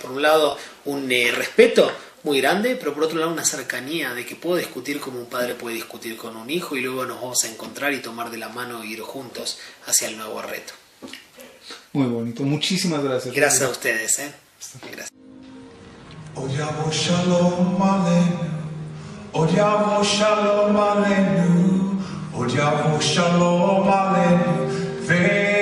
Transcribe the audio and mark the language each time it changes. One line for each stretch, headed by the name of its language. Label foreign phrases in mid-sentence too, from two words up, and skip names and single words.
Spanish: Por un lado, un respeto muy grande, pero por otro lado una cercanía de que puedo discutir como un padre puede discutir con un hijo y luego nos vamos a encontrar y tomar de la mano e ir juntos hacia el nuevo reto. Muy bonito. Muchísimas gracias. Gracias a ustedes. Gracias.
Hebrew: ויבוא שלום עלינו, ויבוא שלום עלינו, ויבוא שלום עלינו.